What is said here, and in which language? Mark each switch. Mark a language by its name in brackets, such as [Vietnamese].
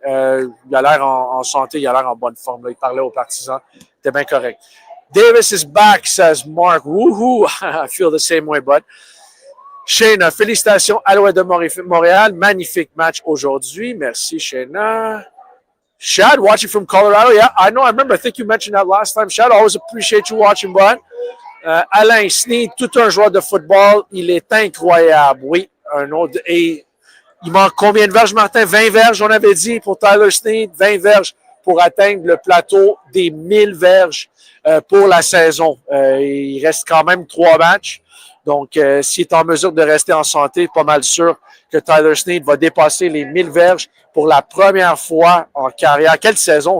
[French] Il a l'air en santé, il a l'air en bonne forme. Là. Il parlait aux partisans. C'était bien correct. [English] Davis is back, says Mark. [French] Woohoo! [English] I feel the same way, bud. Shayna, [French] félicitations, Alouettes de Montréal. Magnifique match aujourd'hui. [English] Merci, Shayna. Shad, watching from Colorado. Yeah, I know. I remember. I think you mentioned that last time. Shad, I always appreciate you watching, bud. [French] Alain Sneed, tout un joueur de football, il est incroyable. Oui, un autre. Et il manque combien de verges, Martin? 20 verges, on avait dit, pour Tyler Sneed. 20 verges pour atteindre le plateau des 1000 verges pour la saison. Il reste quand même 3 matchs. Donc, s'il est en mesure de rester en santé, pas mal sûr que Tyler Sneed va dépasser les 1000 verges pour la première fois en carrière. Quelle saison?